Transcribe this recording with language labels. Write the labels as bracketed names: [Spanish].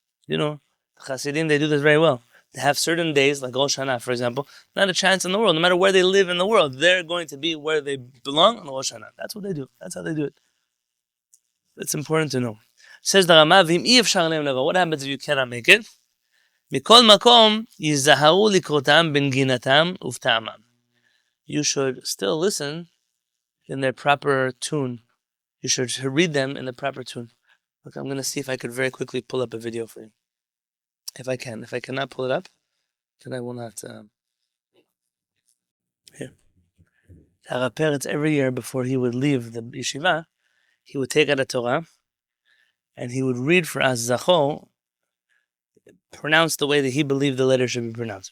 [English] You know, the Hasidim, they do this very well. They have certain days, like Rosh Hashanah, for example, not a chance in the world. No matter where they live in the world, they're going to be where they belong on Rosh Hashanah. That's what they do. That's how they do it. It's important to know. Says the Rama, what happens if you cannot make it? [Hebrew] מכל מקום יזהרו לקרותם בנגינתם ובטעמם. [English] You should still listen in their proper tune. You should read them in the proper tune. Look, I'm going to see if I could very quickly pull up a video for you. If I can. If I cannot pull it up, then I will not. Here. Our parents, every year before he would leave the yeshiva, he would take out a Torah and he would read for us Zacho, pronounced the way that he believed the letter should be pronounced.